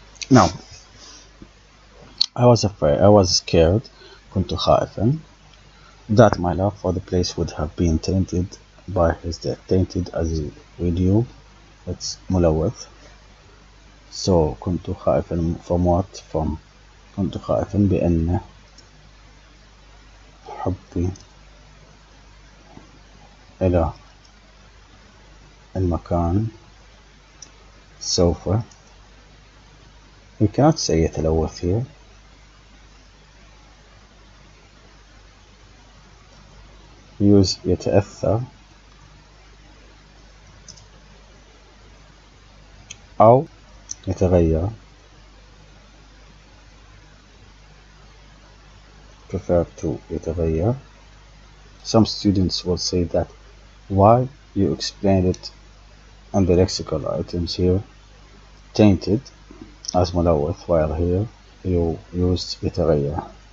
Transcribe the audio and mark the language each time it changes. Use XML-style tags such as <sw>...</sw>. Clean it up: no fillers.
<en>Now I was afraid, I was scared,</en> <ar>كنت خائفا,</ar> <en>that my love for the place would have been tainted by his death. Tainted, as we knew, it's ملوث. So</en> <ar>كنت خائفا</ar> <en>from what?</en> <ar>From كنت خائفا بأن حبي إلى المكان سوف.</ar> <en>We cannot say يتلوث here.</en> <ar>Use يتأثر أو يتغير.</ar> <en>Prefer to يتغير. Some students will say that why you explained it on the lexical items here tainted as ملوث, while here you used يتغير.</en>